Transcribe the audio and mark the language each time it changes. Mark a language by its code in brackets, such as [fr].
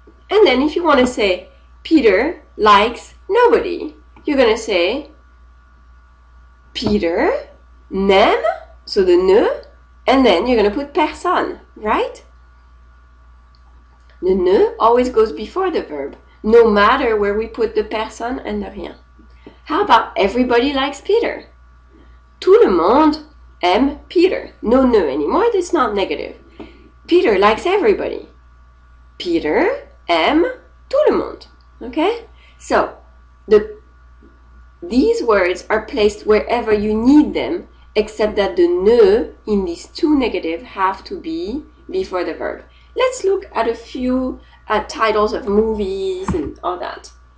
[en] And then if you want to say Peter likes nobody, you're going to say Peter n'aime, so the ne, and then you're going to put personne, right? The ne always goes before the verb, no matter where we put the personne and the rien. How about everybody likes Peter? [fr] Tout le monde aime Peter. [en] No ne anymore, it's not negative. Peter likes everybody. [fr] Peter aime tout le monde. [en] Okay? So, these words are placed wherever you need them, except that the ne in these two negative have to be before the verb. Let's look at a few titles of movies and all that.